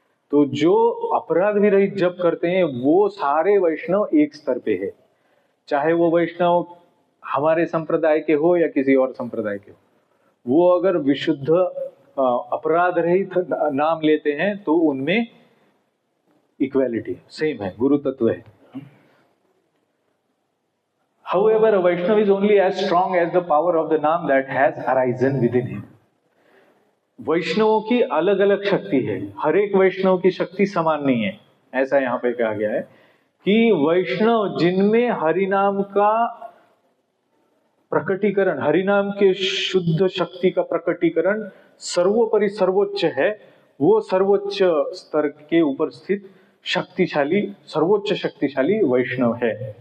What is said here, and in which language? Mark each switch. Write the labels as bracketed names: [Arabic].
[Hindi] तो जो अपराध विरहित जप करते हैं वो सारे वैष्णव एक स्तर पे है, चाहे वो वैष्णव हमारे संप्रदाय के हो या किसी और संप्रदाय के हो। वो अगर विशुद्ध अपराध रहित नाम लेते हैं तो उनमें इक्वालिटी सेम है, गुरु तत्व है। [English] However, a Vaishnava is only as strong as the power of the Naam that has arisen within him. [Hindi] वैष्णवों की अलग अलग शक्ति है, हर एक वैष्णव की शक्ति समान नहीं है। ऐसा यहाँ पे कहा गया है कि वैष्णव जिनमें हरिनाम का प्रकटीकरण, हरिनाम के शुद्ध शक्ति का प्रकटीकरण सर्वोपरि सर्वोच्च है, वो सर्वोच्च स्तर के ऊपर स्थित शक्तिशाली, सर्वोच्च शक्तिशाली वैष्णव है।